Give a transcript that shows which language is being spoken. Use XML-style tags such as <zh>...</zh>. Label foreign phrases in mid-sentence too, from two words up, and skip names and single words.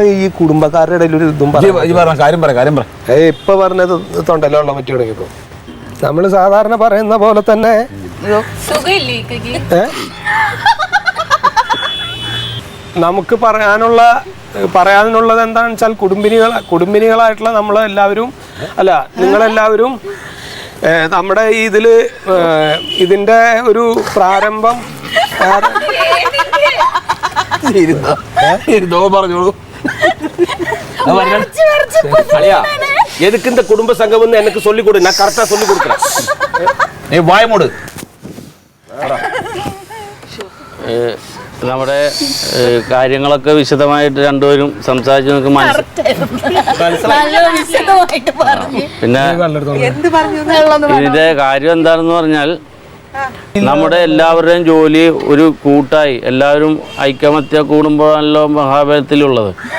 <ml>ഈ കുടുംബക്കാരുടെ ഇടയിൽ ഒരു ഇതും ഇപ്പൊ പറഞ്ഞത് തൊണ്ടല്ലോ ഉള്ള പറ്റി തുടങ്ങിയപ്പോ നമ്മള് സാധാരണ പറയുന്ന പോലെ തന്നെ നമുക്ക് പറയാനുള്ളത് എന്താണെന്ന് വെച്ചാൽ കുടുംബിനികളായിട്ടുള്ള നമ്മളെല്ലാവരും നിങ്ങളെല്ലാവരും നമ്മുടെ ഇതിന്റെ ഒരു പ്രാരംഭം പറഞ്ഞോളൂ.</ml> <ta>எதுக்கு இந்த குடும்ப சங்கம் எனக்கு சொல்லி கொடு, நான் கரெக்டா சொல்லி கொடுக்குறேன்.</ta> <ml>നീ വായ മൂട്. നമ്മുടെ കാര്യങ്ങളൊക്കെ വിശദമായിട്ട് രണ്ടുപേരും സംസാരിച്ച് നമുക്ക് പിന്നെ ഇതിന്റെ കാര്യം എന്താണെന്ന് പറഞ്ഞാൽ നമ്മുടെ എല്ലാവരുടെയും ജോലി ഒരു കൂട്ടായി എല്ലാവരും ഐക്യമത്യ കൂടുമ്പോഴല്ലോ മഹാബലത്തിലുള്ളത്.</ml>